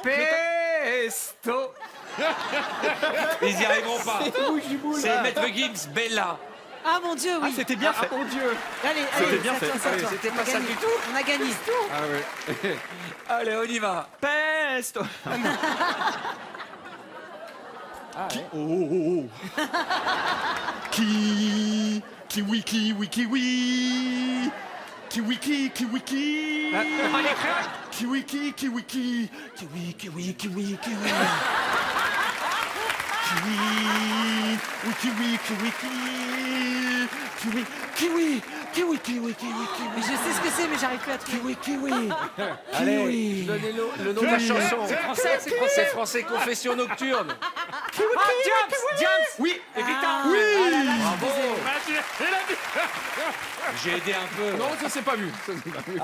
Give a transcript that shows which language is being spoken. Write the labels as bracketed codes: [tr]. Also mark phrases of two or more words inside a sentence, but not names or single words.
[fr] Pesto. Ils n'y arriveront pas. C'est Maître Gibbs, Bella. Ah mon Dieu, Ah, oui. c'était bien fait. Mon Dieu. Allez, C'était allez, bien ça fait. tient, ça Allez, tient. c'était On pas a ça gagné. du tout. On a gagné. Ah ouais. Allez, on y va. Pesto. Kiwi, kiwi, kiwi. Kiwi, kiwi, kiwi. Kiwi, kiwi, kiwi, kiwi. Kiwi, kiwi, kiwi, kiwi. Kiwi. Oui, kiwi, kiwi, kiwi. Kiwi, kiwi, kiwi, kiwi, kiwi, kiwi. Mais je sais ce que c'est, mais j'arrive plus à trouver. Kiwi, kiwi. Allez, donnez le nom de la chanson. C'est français, c'est C'est français. français, confession nocturne. Ah, James. Oui, Evita. oui. Bravo. Ah, il a dit. J'ai aidé un peu. Non, ça s'est pas vu. Ça s'est pas vu.